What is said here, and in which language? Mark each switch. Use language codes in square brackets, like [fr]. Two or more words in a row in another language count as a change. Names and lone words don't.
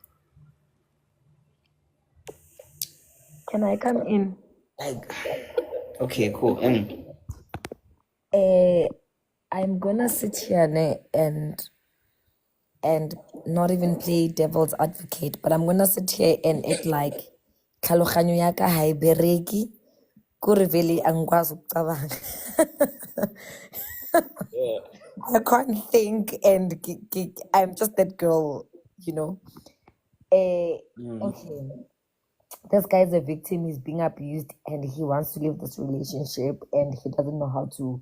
[en] Can I come in? Okay, cool. I'm gonna sit here and not even play devil's advocate, but I'm gonna sit here and act like [st] tlhaloganyo ya ka ha e bereki kore vele [zu] angikwazi ukucabanga. [en] I can't think and I'm just that girl, you know. Okay. This guy is a victim, he's being abused and he wants to leave this relationship and he doesn't know how to.